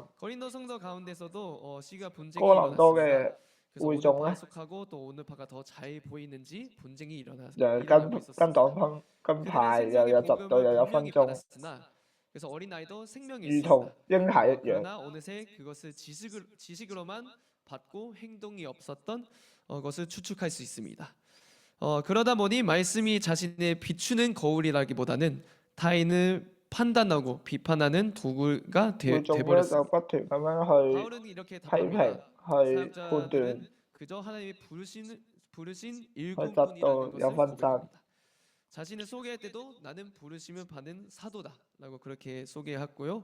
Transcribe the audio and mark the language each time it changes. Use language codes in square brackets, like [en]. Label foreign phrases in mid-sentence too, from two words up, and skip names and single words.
[yue] 哥林多嘅會眾咧，又跟黨跟派，又有嫉妒，又有分眾，如同嬰孩一樣。 [ko] 것을 추측할 수 있습니다. 그러다 보니 말씀이 자신의 비추는 거울이라기보다는 타인을 판단하고 비판하는 도구가 되어버렸습니다. 바울은 이렇게 답합니다. 사역자들은 그저 하나님의 부르신 일꾼뿐이라는 것을 자신을 소개할 때도 나는 부르심을 받은 사도다라고 그렇게 소개했고요.